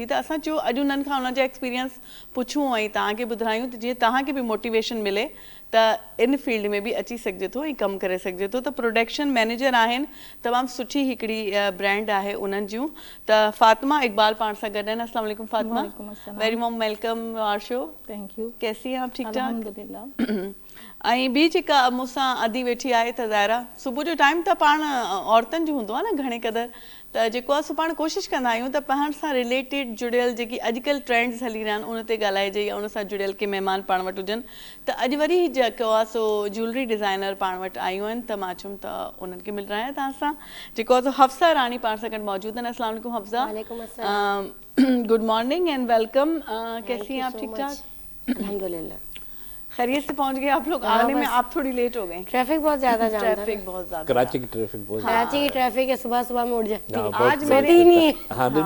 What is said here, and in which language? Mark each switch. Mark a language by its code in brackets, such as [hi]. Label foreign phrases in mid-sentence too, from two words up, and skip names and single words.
[sd] त असां चयो अॼु उन्हनि खां उन्हनि जा एक्सपीरियंस पुछूं ऐं तव्हांखे ॿुधायूं त जीअं तव्हांखे बि मोटिवेशन मिले त इन फील्ड में बि अची सघिजे थो ऐं कमु करे सघिजे थो। त [en] production manager [sd] आहिनि, तमामु सुठी हिकिड़ी ब्रांड आहे उन्हनि जूं। त फातिमा इकबाल पाण सां गॾु आहिनि। [ar] السلام عليكم फातिमा, [en] very warm welcome our show. thank you. [ur] کیسی ہیں آپ؟ ٹھیک ٹھاک? [ar] الحمد لله. [sd] ऐं ॿी जेका मूंसां अदी वेठी आहे त ज़ाहिरा, सुबुह जो टाइम त पाण औरतुनि जो हूंदो आहे न घणे क़दुरु, त जेको आहे सो पाण कोशिशि कंदा आहियूं त पाण सां रिलेटेड जुड़ियल जेकी अॼुकल्ह ट्रेंड्स हली रहिया आहिनि उन ते ॻाल्हाइजे या उन सां जुड़ियल के महिमान पाण वटि हुजनि। त अॼु वरी जेको आहे सो [en] jewellery designer [sd] पाण वटि आयूं आहिनि, त मां चयुमि त उन्हनि खे [ur] مل رہا ہے [sd] तव्हां सां। जेको आहे सो हफ्सा रानी पाण सां गॾु मौजूदु आहिनि। [ar] السلام عليكم हफ्सा। وعليكم السلام. [en] good morning and welcome. [ur] کیسی ہیں آپ? ٹھیک ٹھاک? [ar] الحمد لله. [ur] خیریت سے پہنچ گئے آپ لوگ؟ آنے میں آپ تھوڑی لیٹ ہو گئے. ٹریفک بہت زیادہ جام تھا. ٹریفک بہت زیادہ. کراچی کی ٹریفک بہت کراچی کی ٹریفک ہے، صبح صبح میں اٹھ جاتی ہے. آج سوتی ہی نہیں ہے. ہاں نہیں